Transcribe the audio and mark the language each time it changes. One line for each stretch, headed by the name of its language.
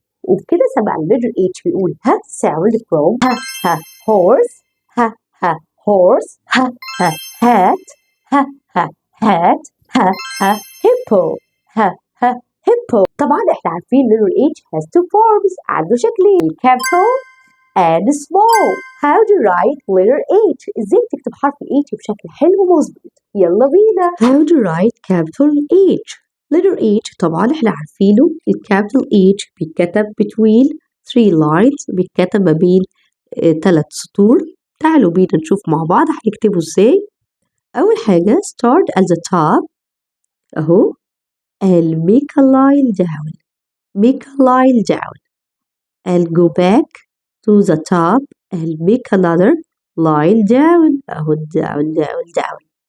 Arabic: وبكده سبق الليتر H بيقول ها
English: sound from ha ha horse. Ha ha horse. Ha ha hat. Ha ha hat. Ha ha hippo. Ha ha hippo.
Arabic: طبعا احنا عارفين
English: letter H has two forms.
Arabic: عنده شكلين
English: capital and small. How to write letter H?
Arabic: ازاي تكتب حرف H بشكل حلو ومظبوط؟ يلا بينا.
English: How to write capital H?
Arabic: letter H طبعا احنا عارفينه الكابيتال H بيتكتب
English: between 3 lines،
Arabic: بيتكتب ما بين 3 سطور. تعالوا بينا نشوف مع بعض هنكتبه ازاي. أول حاجة
English: start at the top أهو and make a line down. make a line down and go back to the top and make another line down أهو down.